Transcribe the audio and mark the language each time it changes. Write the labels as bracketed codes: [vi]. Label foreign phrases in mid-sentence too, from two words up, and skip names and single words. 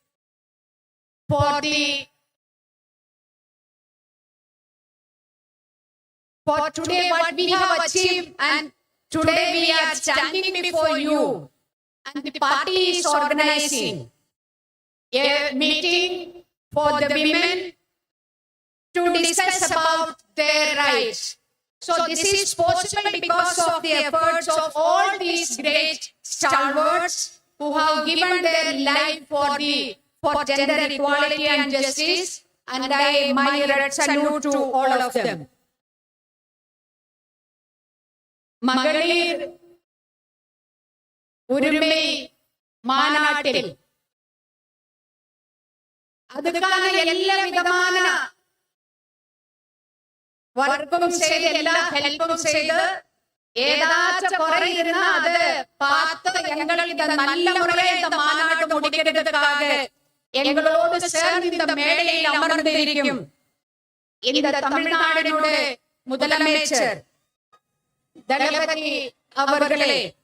[en] for today what we have achieved, and today we are standing before you and the party is organizing a meeting for the women to discuss about their rights. So this is possible because of the efforts of all these great stalwarts who have given their life for gender equality and justice, and I my salute to all of them. [ta] மகளிர் உரிமை மாநாட்டில் அதுக்கான எல்லா விதமான வர்க்கும் செய்து எல்லா ஹெல்ப்பும் செய்து ஏதாச்சும் குறை இருந்தா அது பார்த்து எங்கள் இந்த நல்ல முறையை இந்த மாநாடு முடிக்கிறதுக்காக எங்களோடு சேர்ந்து இந்த மேடையில் அமர்ந்திருக்கும் இந்த தமிழ்நாடினுடைய முதலமைச்சர் தளபதி அவர்களே,